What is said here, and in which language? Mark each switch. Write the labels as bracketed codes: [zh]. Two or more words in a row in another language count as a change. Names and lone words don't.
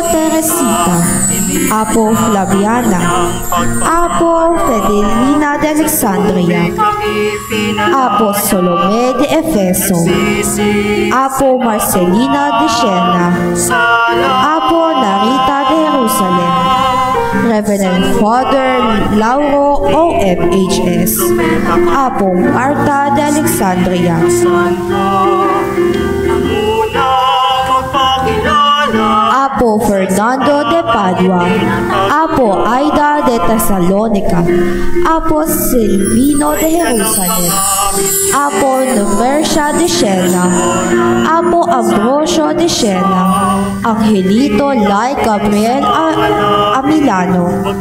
[ilo] Teresita, Apo Flaviana, Apo Fidelina de Alexandria, Apo Salome de Efeso, Apo Marcelina de Siena, Apo Narita de Jerusalem, Reverend Father Lauro OMHS, Apo Marta de Alexandria, Apo Ferdinand Fernando de Padua, Apo Aida de Thessalonica, Apo Silvino de Jerusalem, Apo Numercia de Siena, Apo Ambrosio de Siena, Angelito Lai Gabriel Amilano,